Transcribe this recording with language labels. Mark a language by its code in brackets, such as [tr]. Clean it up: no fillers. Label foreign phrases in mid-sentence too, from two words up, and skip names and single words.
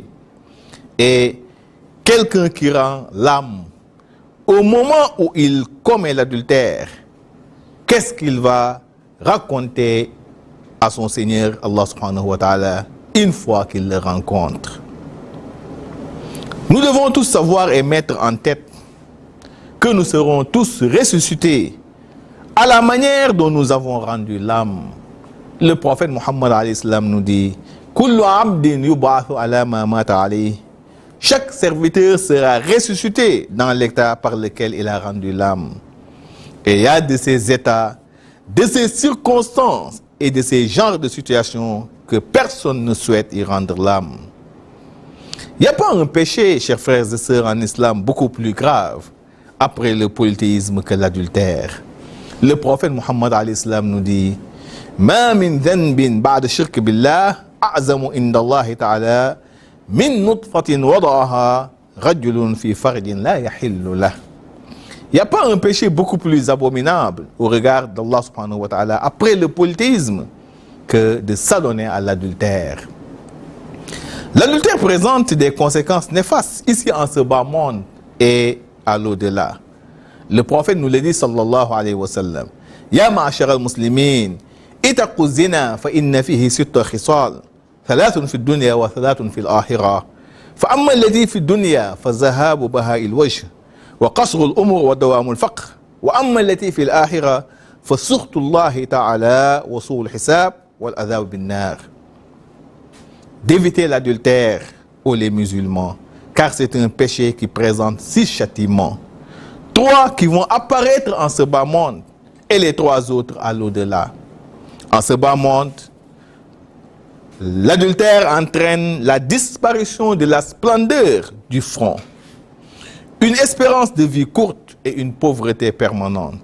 [fr] Et quelqu'un qui rend l'âme au moment où il commet l'adultère, qu'est-ce qu'il va raconter à son Seigneur Allah [ar] سبحانه وتعالى [fr] une fois qu'il le rencontre? Nous devons tous savoir et mettre en tête que nous serons tous ressuscités à la manière dont nous avons rendu l'âme. Le prophète [ar] Mohammed عليه السلام [fr] nous dit [ar] كل عبد يبعث على ما مات عليه. [fr] Chaque serviteur sera ressuscité dans l'état par lequel il a rendu l'âme. Et il y a de ces états, de ces circonstances et de ces genres de situations que personne ne souhaite y rendre l'âme. Il n'y a pas un péché, chers frères et sœurs en islam, beaucoup plus grave après le polythéisme que l'adultère. Le prophète [ar] Mohammed عليه السلام [fr] nous dit [ar] ما من ذنب بعد الشرك بالله أعظم عند الله تعالى من نطفة وضعها رجل في فرج لا يحل له. [fr] Il n'y a pas un péché beaucoup plus abominable au regard d'Allah [ar] سبحانه وتعالى [fr] après le polythéisme que de s'adonner à l'adultère. L'adultère présente des conséquences néfastes ici en ce bas monde et à l'au-delà. Le prophète nous l'a dit [ar] صلى الله عليه وسلم يا معشر المسلمين اتقوا الزنا فإن فيه ست خصال ثلاث في الدنيا وثلاث في الآخرة فأما الذي في الدنيا فذهاب بهاء الوجه وقصر الأمر ودوام الفقر وأما التي في الآخرة فسخط الله تعالى وسوء الحساب والعذاب بالنار. [fr] D'éviter l'adultère, ô les musulmans, car c'est un péché qui présente 6 châtiments. 3 qui vont apparaître en ce bas monde et les 3 autres à l'au-delà. En ce bas monde, l'adultère entraîne la disparition de la splendeur du front, une espérance de vie courte et une pauvreté permanente.